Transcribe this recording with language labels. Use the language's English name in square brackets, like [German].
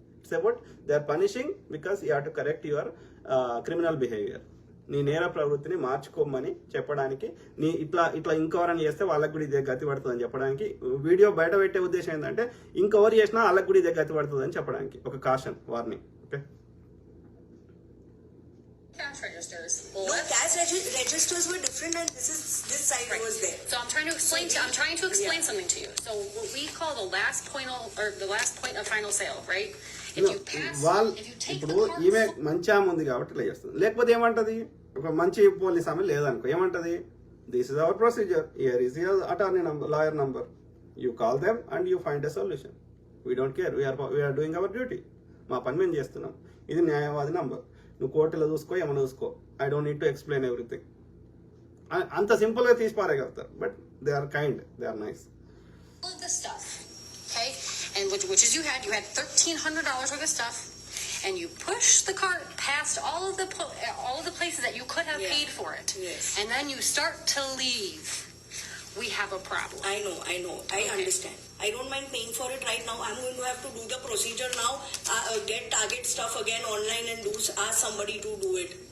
[English] It's about they are punishing because you have to correct your criminal behaviour. [Telugu] నీ నేర ప్రవృత్తిని మార్చుకోమని చెప్పడానికి, నీ ఇట్లా ఇంకెవరని చేస్తే వాళ్ళకి కూడా ఇదే గతి పడుతుందని చెప్పడానికి. వీడియో బయట పెట్టే ఉద్దేశం ఏంటంటే ఇంకెవరు చేసినా వాళ్ళకి కూడా ఇదే గతి పడుతుందని చెప్పడానికి ఒక caution, warning. [English] Okay, Cash registers. No, cash registers were different, and this side was there. So I'm trying to explain something to you. So what we call the last point of final sale, right? If you take [Telugu] ఇప్పుడు [English] the cards, [Telugu] ఈమె మంచి ఆమె ఉంది కాబట్టి ఇలా చేస్తుంది. లేకపోతే ఏమంటది, ఒక మంచి పోలీస్ ఆమె లేదనుకో, ఏమంటది, [English] This is our procedure, here is your attorney number, lawyer number, you call them and you find a solution. We don't care, we're doing our duty. [Telugu] మా పని మేము చేస్తున్నాం. ఇది న్యాయవాది నంబర్. నువ్వు కోర్టులో చూసుకో, ఏమైనా చూసుకో, [English] I don't need to explain everything. [Telugu] అంత సింపుల్గా తీసి పారేయగలుగుతారు. [English] But they are kind, they are nice. all of this stuff, okay? and which is you had $1,300 worth of stuff, and you push the cart past all of the places that you could have Yeah. paid for it, Yes. and then you start to leave. We have a problem. I know. I understand. I don't mind paying for it right now. I'm going to have to do the procedure now, get Target stuff again online and ask somebody to do it.